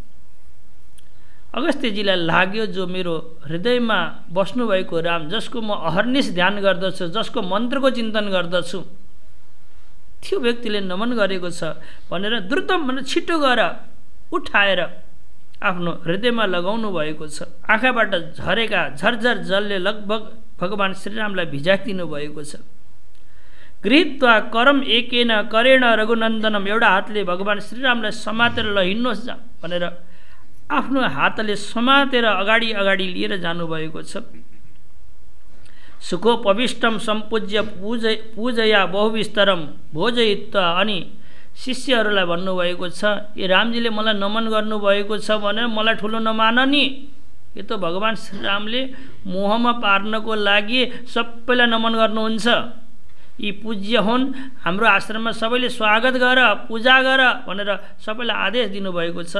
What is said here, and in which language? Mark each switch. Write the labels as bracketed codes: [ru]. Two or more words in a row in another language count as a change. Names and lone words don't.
[ne] अगस्त्यजीलाई लाग्यो जो मेरो हृदयमा बस्नुभएको राम, जसको म अहर्निश ध्यान गर्दछु, जसको मन्त्रको चिन्तन गर्दछु, त्यो व्यक्तिले नमन गरेको छ भनेर द्रुतम भनेर छिटो गएर उठाएर आफ्नो हृदयमा लगाउनु भएको छ। आँखाबाट झरेका झरझर जलले लगभग भगवान श्रीरामलाई भिजाइदिनु भएको छ। [sa] गृहीत्वा करम एकेन करेण रघुनन्दनम, [ne] एउटा हातले भगवान श्रीरामलाई समातेर ल हिँड्नुहोस् जा भनेर आफ्नो हातले समातेर अगाडि अगाडि लिएर जानुभएको छ। [sa] सुखोपविष्टम सम्पूज्य पूजया बहुविस्तरम भोजयित्वा, [ne] अनि शिष्यहरूलाई भन्नुभएको छ, ए रामजीले मलाई नमन गर्नुभएको छ भनेर मलाई ठुलो नमान नि, यो त भगवान श्रीरामले मोहमा पार्नको लागि सबैलाई नमन गर्नुहुन्छ। यी पूज्य हुन्, हाम्रो आश्रममा सबैले स्वागत गर, पूजा गर भनेर सबैलाई आदेश दिनुभएको छ।